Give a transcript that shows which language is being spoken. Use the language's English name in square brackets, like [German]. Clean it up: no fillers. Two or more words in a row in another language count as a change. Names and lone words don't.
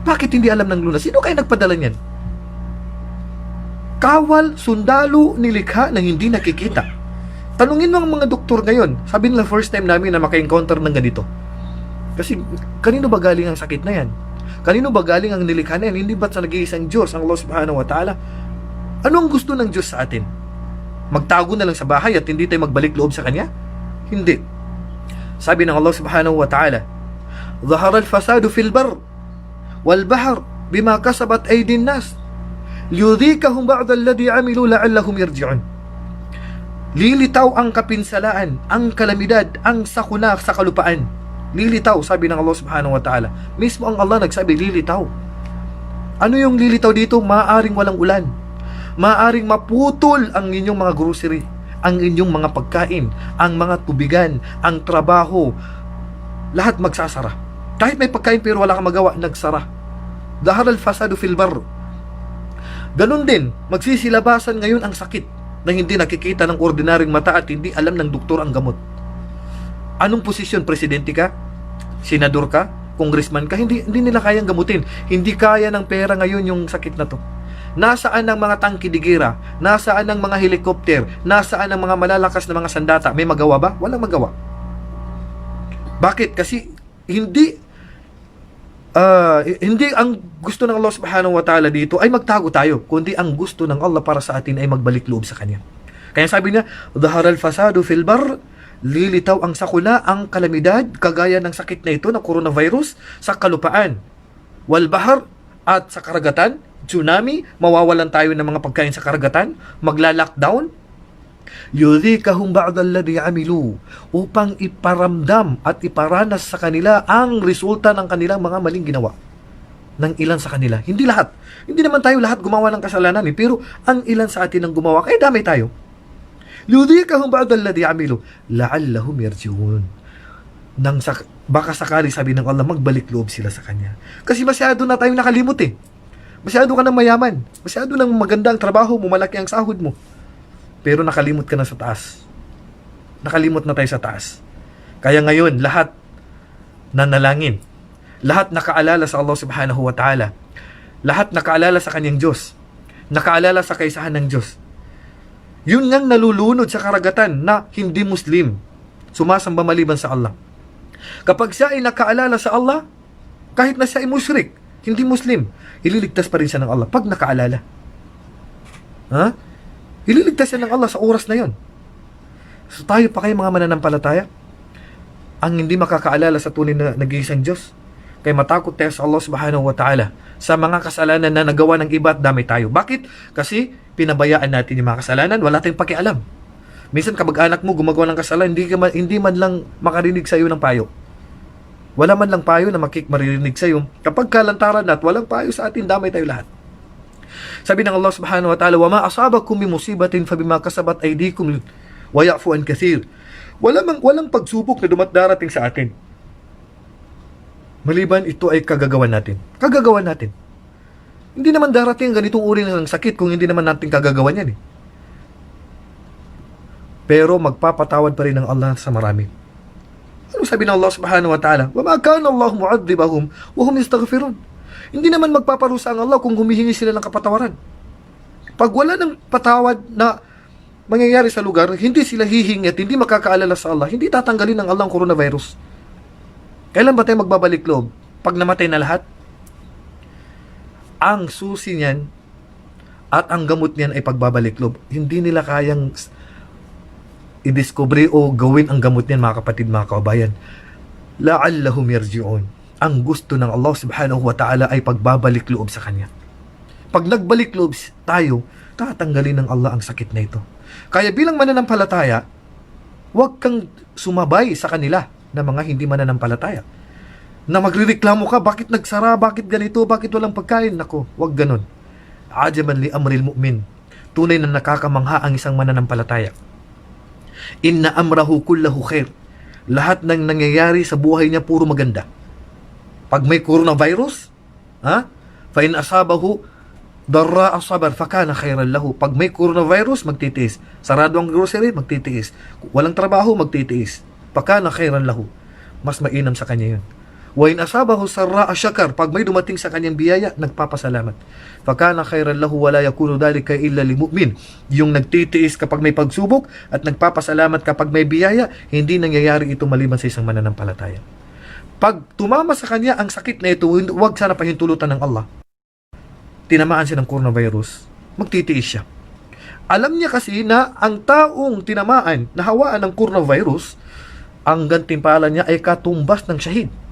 [Filipino] Bakit hindi alam ng lunas? Sino kaya nagpadala niyan? Kawal, sundalo, nilikha na hindi nakikita. Tanungin mo ang mga doktor ngayon. Sabi nila [English] first time [Filipino] namin na maka-encounter ng ganito. Kasi kanino ba galing ang sakit na yan? Kanino ba galing ang nilikha na yan? Hindi ba't sa nag-iisang Diyos, ang [Arabic] الله سبحانه وتعالى? [Filipino] Ano ang gusto ng Diyos sa atin? Magtago na lang sa bahay at hindi tayo magbalik loob sa Kanya? Hindi. Sabi ng [Arabic] الله سبحانه وتعالى, ظهر الفساد في البر والبحر بما كسبت أيدي الناس ليذيقهم بعض الذي عملوا لعلهم يرجعون. [Filipino] Lilitaw ang kapinsalaan, ang kalamidad, ang sakuna sa kalupaan. Lilitaw, sabi ng [Arabic] الله سبحانه وتعالى. [Filipino] Mismo ang Allah nagsabi, lilitaw. Ano yung lilitaw dito? Maaring walang ulan. Maaring maputol ang inyong mga grocery, ang inyong mga pagkain, ang mga tubigan, ang trabaho. Lahat magsasara. Kahit may pagkain pero wala kang magawa, nagsara. [Arabic] ظهر الفساد في البر. [Filipino] Ganun din, magsisilabasan ngayon ang sakit na hindi nakikita ng ordinaryong mata at hindi alam ng doktor ang gamot. Anong posisyon? Presidente ka? Senador ka? Congressman ka? Hindi nila kayang gamutin. Hindi kaya ng pera ngayon yung sakit na to. Nasaan ang mga tangkidigira? Nasaan ang mga helicopter? Nasaan ang mga malalakas na mga sandata? May magawa ba? Walang magawa. Bakit? Kasi hindi ang gusto ng [Arabic] الله سبحانه وتعالى [Filipino] dito ay magtago tayo, kundi ang gusto ng Allah para sa atin ay magbalik loob sa Kanya. Kaya sabi niya, [Arabic] ظهر الفساد في البر, [Filipino] lilitaw ang sakuna, ang kalamidad, kagaya ng sakit na ito na coronavirus sa kalupaan. [Arabic] والبحر, [Filipino] at sa karagatan, tsunami, mawawalan tayo ng mga pagkain sa karagatan, magla-lockdown. [Arabic] يذيقهم بعض الذي عملوا, [Filipino] upang iparamdam at iparanas sa kanila ang resulta ng kanilang mga maling ginawa. Ng ilan sa kanila, hindi lahat. Hindi naman tayo lahat gumawa ng kasalanan, pero ang ilan sa atin ang gumawa, kaya damay tayo. [Arabic] يذيقهم بعض الذي عملوا لعلهم يرجعون. [Filipino] Baka sakali, sabi ng Allah, magbalik loob sila sa Kanya. Kasi masyado na tayong nakalimot eh. Masyado ka ng mayaman, masyado ng maganda ang trabaho mo, malaki ang sahod mo, pero nakalimot ka na sa taas. Nakalimot na tayo sa taas. Kaya ngayon, lahat nanalangin. Lahat nakaalala sa [Arabic] الله سبحانه وتعالى. [Filipino] Lahat nakaalala sa kanyang Diyos. Nakaalala sa kaisahan ng Diyos. Yun ngang nalulunod sa karagatan na hindi Muslim, sumasamba maliban sa Allah. Kapag siya ay nakaalala sa Allah, kahit na siya ay musyrik, hindi Muslim, ililigtas pa rin siya ng Allah pag nakaalala. Ililigtas siya ng Allah sa oras na yon. So tayo pa kayo mga mananampalataya, ang hindi makakaalala sa tunay na nag-iisang Diyos, kaya matakot tayo sa [Arabic] الله سبحانه وتعالى [Filipino] sa mga kasalanan na nagawa ng iba at dami tayo. Bakit? Kasi pinabayaan natin yung mga kasalanan, wala tayong pakialam. Minsan kamag-anak mo gumagawa ng kasalanan, hindi man lang makarinig sa iyo ng payo. Wala man lang payo na maririnig sa iyo. Kapag kalantaran at walang payo sa atin, damay tayo lahat. Sabi ng [Arabic] الله سبحانه وتعالى, وَمَا أَصَابَكُم بِمُصِيبَةٍ فَبِمَا كَسَبَتْ أَيْدِيكُمْ وَيَعْفُ عَنْ كَثِيرٍ. [Filipino] Walang pagsubok na darating sa atin, maliban ito ay kagagawan natin. Kagagawan natin. Hindi naman darating ang ganitong uri ng sakit kung hindi naman natin kagagawan yan eh. Pero magpapatawad pa rin ng Allah sa marami. Ano sabi ng [Arabic] الله سبحانه وتعالى? وَمَا كَانَ اللَّهُ مُعَذِّبَهُمْ وَهُمْ يَسْتَغْفِرُونَ. [Filipino] Hindi naman magpaparusa ang Allah kung humihingi sila ng kapatawaran. Pag wala ng patawad na mangyayari sa lugar, hindi sila hihingi at hindi makakaalala sa Allah, hindi tatanggalin ng Allah ang coronavirus. Kailan ba tayo magbabalik loob? Pag namatay na lahat? Ang susi niyan at ang gamot niyan ay pagbabalik loob. Hindi nila kayang i-discover o gawin ang gamot niyan, mga kapatid, mga kabayan. [Arabic] لعلهم يرجعون. [Filipino] Ang gusto ng [Arabic] الله سبحانه وتعالى [Filipino] ay pagbabalik loob sa Kanya. Pag nagbalik loob tayo, tatanggalin ng Allah ang sakit na ito. Kaya bilang mananampalataya, huwag kang sumabay sa kanila na mga hindi mananampalataya. Na magrereklamo ka, bakit nagsara, bakit ganito, bakit walang pagkain? Nako, huwag ganon. [Arabic] عجبا لأمر المؤمن. [Filipino] Tunay na nakakamangha ang isang mananampalataya. [Arabic] إن أمره كله خير. [Filipino] Lahat ng nangyayari sa buhay niya puro maganda. Pag may [Arabic] coronavirus, فإن أصابه ضراء صبر فكان خيرا له. [Filipino] Pag may coronavirus, magtitiis. Sarado ang grocery, magtitiis. Walang trabaho, magtitiis. [Arabic] فكان خيرا له. [Filipino] Mas mainam sa kanya yun. [Arabic] وإن أصابه سراء شكر, [Filipino] pag may dumating sa kanyang biyaya, nagpapasalamat. [Arabic] فكان خيرا له ولا يكون ذلك إلا للمؤمن. [Filipino] Yung nagtitiis kapag may pagsubok at nagpapasalamat kapag may biyaya, hindi nangyayari ito maliban sa isang mananampalataya. Pag tumama sa kanya ang sakit na ito, huwag sana pahintulutan ng Allah. Tinamaan siya ng coronavirus, magtitiis siya. Alam niya kasi na ang taong tinamaan, nahawaan ng coronavirus, ang gantimpala niya ay katumbas ng syahid.